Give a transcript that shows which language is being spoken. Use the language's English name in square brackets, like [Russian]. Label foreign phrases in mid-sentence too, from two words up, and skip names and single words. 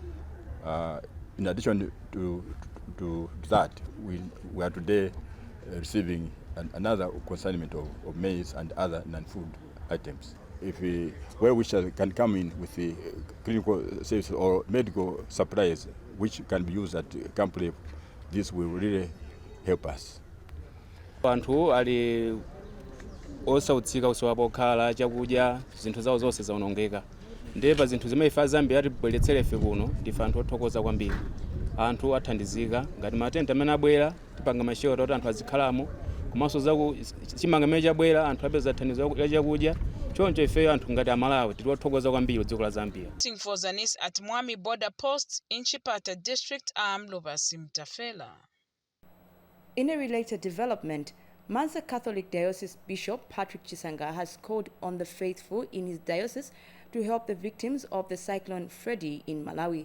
[English] In addition to that, we are today receiving another consignment of maize and other non-food items. If well-wishers can come in with the clinical services or medical supplies which can be used at Camp Level, this will really help us. [Nyanja] Anthu ali osautsika kusowa pokhala chakudya zinthu zawo zonse zaonongeka. Ndipo zinthu zimene ife Zambia atibweretsera ife kuno ndife anthu othokoza kwambiri. Anthu athandizika ngati matenda amene abwera tipanga mashero kuti anthu azikhalamo. Komanso zaku chimanga imene chabwera anthu apeza thandizo la chakudya. Choncho ife anthu ngati Amalawi tili othokoza kwambiri dziko la Zambia. [English] For Zanis at Mwami border post in Chipata district, I'm Lubasi Mtafela. In a related development, Mansa Catholic Diocese Bishop Patrick Chisanga has called on the faithful in his diocese to help the victims of the Cyclone Freddy in Malawi.